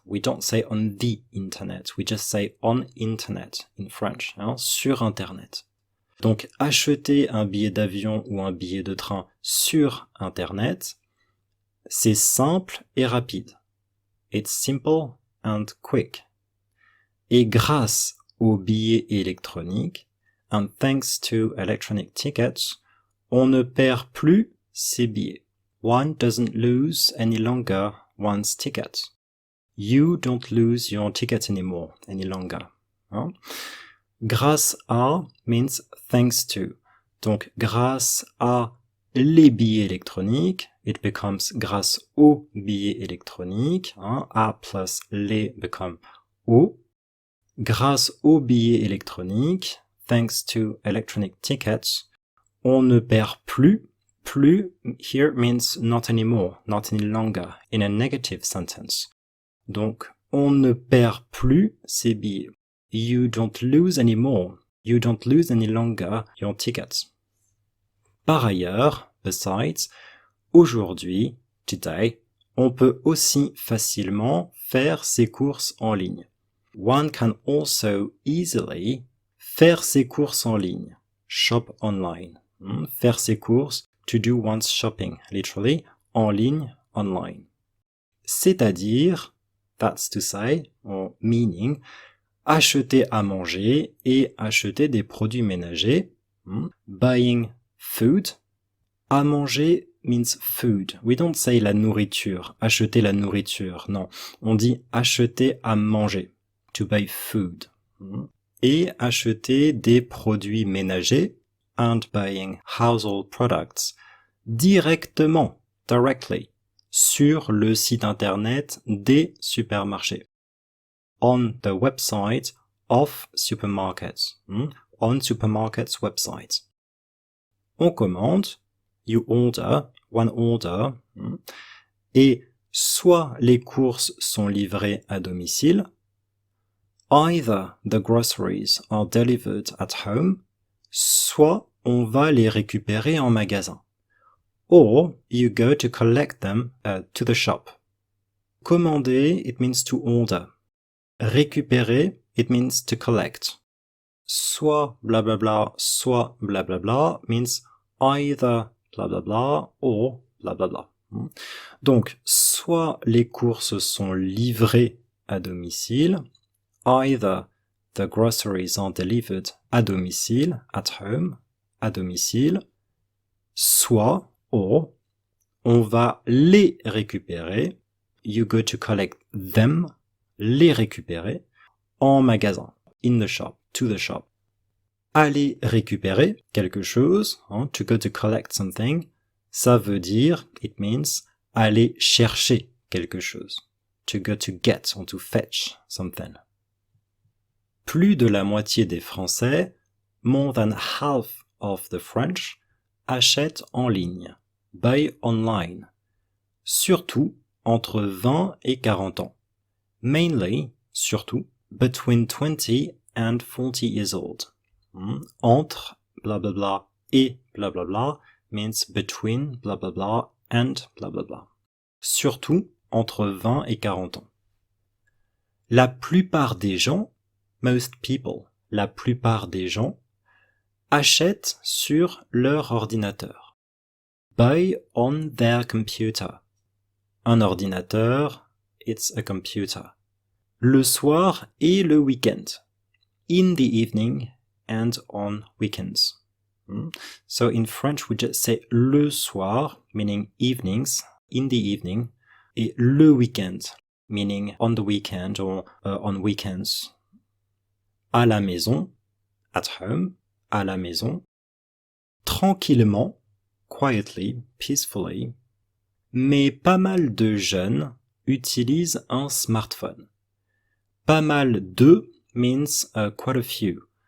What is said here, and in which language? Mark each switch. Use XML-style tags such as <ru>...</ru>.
<en>We don't say on the Internet. We just say on Internet in French.</en> <fr>Sur Internet. Donc, acheter un billet d'avion ou un billet de train sur Internet, c'est simple et rapide.</fr> <en>It's simple and quick.</en> <fr>Et grâce aux billets électroniques,</fr> <en>and thanks to electronic tickets,</en> <fr>on ne perd plus ses billets.</fr> <en>One doesn't lose any longer one's ticket. You don't lose your ticket anymore, any longer. Grâce à means thanks to.</en> <fr>Donc, grâce à les billets électroniques,</fr> <en>it becomes</en> <fr>grâce aux billets électroniques. A plus les become au. Grâce aux billets électroniques,</fr> <en>thanks to electronic tickets,</en> <fr>on ne perd plus.</fr> <en>Plus here means not anymore, not any longer, in a negative sentence.</en> <fr>Donc, on ne perd plus ses billets.</fr> <en>You don't lose anymore. You don't lose any longer your tickets.</en> <fr>Par ailleurs, besides, aujourd'hui, today, on peut aussi facilement faire ses courses en ligne.</fr> <en>One can also easily</en> <fr>faire ses courses en ligne.</fr> <en>Shop online.</en> <fr>Faire ses courses,</fr> <en>to do one's shopping, literally,</en> <fr>en ligne,</fr> <en>online.</en> <fr>C'est-à-dire,</fr> <en>that's to say, or meaning,</en> <fr>acheter à manger et acheter des produits ménagers.</fr> <en>Buying food. À manger means food. We don't say</en> <fr>la nourriture, acheter la nourriture, non. On dit acheter à manger,</fr> <en>to buy food.</en> <fr>Et acheter des produits ménagers,</fr> <en>and buying household products,</en> <fr>directement, directly, sur le site internet des supermarchés.</fr> <en>On the website of supermarkets. On supermarkets website.</en> <fr>On commande,</fr> <en>you order, one order,</en> <fr>et soit les courses sont livrées à domicile,</fr> <en>either the groceries are delivered at home,</en> <fr>soit on va les récupérer en magasin,</fr> <en>or you go to collect them to the shop. Commander, it means to order. Récupérer, it means to collect.</en> <fr>Soit blablabla, soit blablabla</fr> <en>means either blablabla or blablabla.</en> <fr>Donc, soit les courses sont livrées à domicile,</fr> <en>either the groceries are delivered</en> <fr>à domicile,</fr> <en>at home,</en> <fr>à domicile, soit, or, on va les récupérer,</fr> <en>you go to collect them,</en> <fr>les récupérer, en magasin,</fr> <en>in the shop, to the shop.</en> <fr>Aller récupérer quelque chose,</fr> <en>to go to collect something,</en> <fr>ça veut dire,</fr> <en>it means,</en> <fr>aller chercher quelque chose.</fr> <en>To go to get, or to fetch something.</en> <fr>Plus de la moitié des Français,</fr> <en>more than half of the French,</en> <fr>achètent en ligne,</fr> <en>buy online.</en> <fr>Surtout entre 20 et 40 ans.</fr> <en>Mainly, surtout, between 20 and 40 years old. Entre, blah blah blah, et blah blah blah means between, blah blah blah, and blah blah blah.</en> <fr>Surtout entre 20 et 40 ans. La plupart des gens,</fr> <en>most people,</en> <fr>la plupart des gens, achètent sur leur ordinateur.</fr> <en>Buy on their computer.</en> <fr>Un ordinateur,</fr> <en>it's a computer.</en> <fr>Le soir et le week-end.</fr> <en>In the evening and on weekends. So in French, we just say</en> <fr>le soir,</fr> <en>meaning evenings, in the evening,</en> <fr>et le weekend,</fr> <en>meaning on the weekend or on weekends.</en> <fr>À la maison,</fr> <en>at home,</en> <fr>à la maison.</fr> <en>Tranquillement, quietly, peacefully.</en> <fr>Mais pas mal de jeunes utilisent un smartphone.</fr> <en>Pas mal de means quite a few.</en>